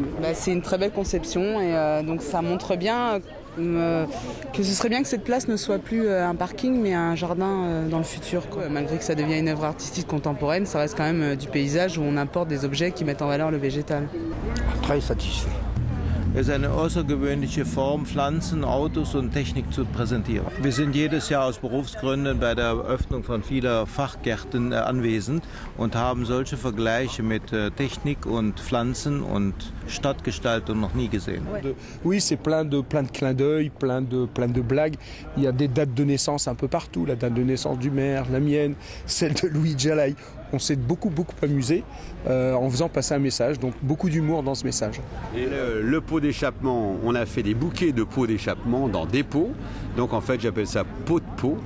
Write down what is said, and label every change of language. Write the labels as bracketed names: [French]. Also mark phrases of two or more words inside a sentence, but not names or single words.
[French] C'est une très belle conception et donc ça montre bien que ce serait bien que cette place ne soit plus un parking mais un jardin dans le futur, quoi. Malgré que ça devienne une œuvre artistique contemporaine, ça reste quand même du paysage où on importe des objets qui mettent en valeur le végétal. Très satisfait. [German] Es ist eine außergewöhnliche Form, Pflanzen, Autos und Technik zu präsentieren. Wir sind jedes Jahr aus Berufsgründen bei der Eröffnung von vieler Fachgärten anwesend und haben solche Vergleiche mit Technik und Pflanzen und Stadtgestaltung noch nie gesehen. [French] Oui, c'est plein de clins d'œil, plein de blagues. Il y a des dates de naissance un peu partout. La date de naissance du maire, la mienne, celle de Louis Jalai. On s'est beaucoup amusé en faisant passer un message, donc beaucoup d'humour dans ce message. Et le pot d'échappement, on a fait des bouquets de pots d'échappement dans des pots, donc en fait j'appelle ça pot de pot.